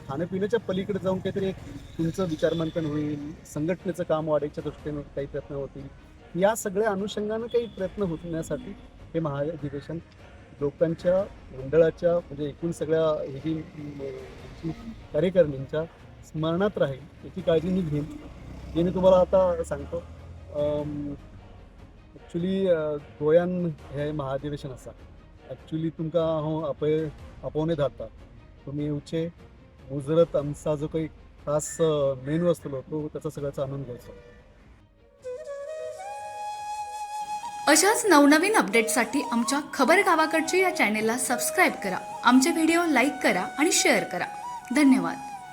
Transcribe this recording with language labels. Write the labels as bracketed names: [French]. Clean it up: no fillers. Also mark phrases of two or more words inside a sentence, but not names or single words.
[Marathi] खाण्यापिण्याच्या पलीकडे जाऊन काहीतरी एक तुमचं विचारमंथन होईल, संघटनेचं काम वाढायच्या दृष्टीनं काही प्रयत्न होतील, या सगळ्या अनुषंगानं काही प्रयत्न होण्यासाठी हे महाअधिवेशन लोकांच्या मंडळाच्या म्हणजे एकूण सगळ्या कार्यकारिणींच्या स्मरणात राहील याची काळजी मी घेईन। हे मी तुम्हाला आता सांगतो। [Konkani] ॲक्च्युली गोंयान हे महाअधिवेशन आसा, ॲक्च्युली तुमकां हांव आपोवने धाडटा, तुमी येवचे, मुजरत आमचा जो काही खास मेनू आसतलो [Marathi] तो त्याचा सगळ्याचा आनंद घ्यायचा। अशाच नवनवीन अपडेट्ससाठी आमच्या खबर गावाकडची या चॅनेलला सबस्क्राईब करा, आमचे व्हिडिओ लाईक करा आणि शेअर करा। धन्यवाद।